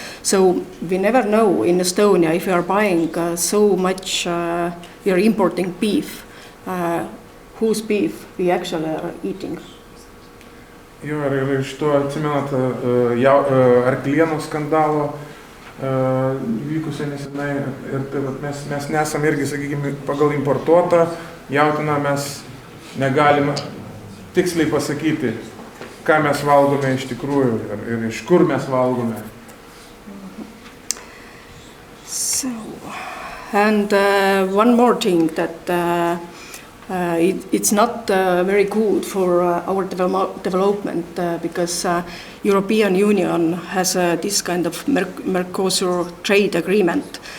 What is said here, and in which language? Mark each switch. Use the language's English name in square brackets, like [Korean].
[English] So we never know in Estonia if we are buying so much, we are importing beef, whose beef we actually are eating. [Lithuanian] Jo, ir iš to atsimenat arklienų skandalo vykusio nesenai ir tai mes nesam irgi, sakykime, pagal importuotą jautieną mes negalime tiksliai pasakyti, ką mes valgome iš tikrųjų ir iš kur mes valgome. [English] So, and one more thing that it's not very good for our development because European Union has this kind of Mercosur trade agreement.